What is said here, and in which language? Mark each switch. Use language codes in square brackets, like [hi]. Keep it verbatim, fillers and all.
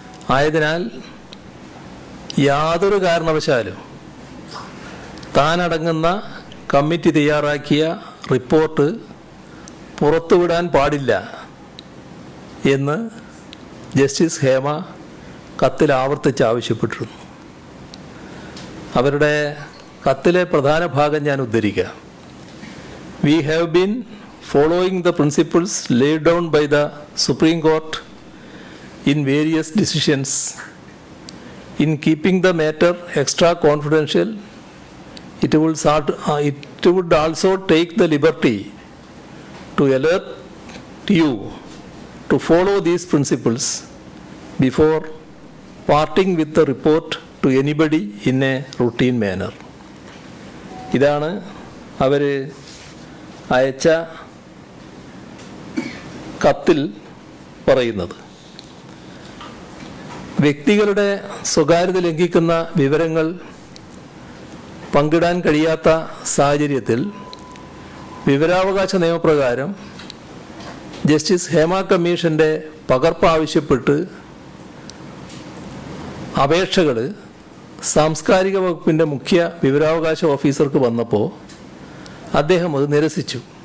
[ml] ആയതിനാൽ യാതൊരു കാരണവശാലും താനടങ്ങുന്ന കമ്മിറ്റി തയ്യാറാക്കിയ റിപ്പോർട്ട് പുറത്തുവിടാൻ പാടില്ല എന്ന് ജസ്റ്റിസ് ഹേമ കത്തിൽ ആവർത്തിച്ച് ആവശ്യപ്പെട്ടിരുന്നു. അവരുടെ കത്തിലെ പ്രധാന ഭാഗം ഞാൻ ഉദ്ധരിക്കുക. [en] "We have been following the principles laid down by the Supreme Court in various decisions. In keeping the matter extra confidential, it would start, uh, it would also take the liberty to alert you to follow these principles before parting with the report to anybody in a routine manner." [ml] ഇതാണ് അവർ അയച്ച കത്തിൽ പറയുന്നത്. വ്യക്തികളുടെ സ്വകാര്യത ലംഘിക്കുന്ന വിവരങ്ങൾ പങ്കിടാൻ കഴിയാത്ത സാഹചര്യത്തിൽ വിവരാവകാശ നിയമപ്രകാരം ജസ്റ്റിസ് ഹേമ കമ്മീഷൻ്റെ പകർപ്പ് ആവശ്യപ്പെട്ട് അപേക്ഷകൾ സാംസ്കാരിക വകുപ്പിൻ്റെ മുഖ്യ വിവരാവകാശ ഓഫീസർക്ക് വന്നപ്പോൾ അദ്ദേഹം അത് നിരസിച്ചു.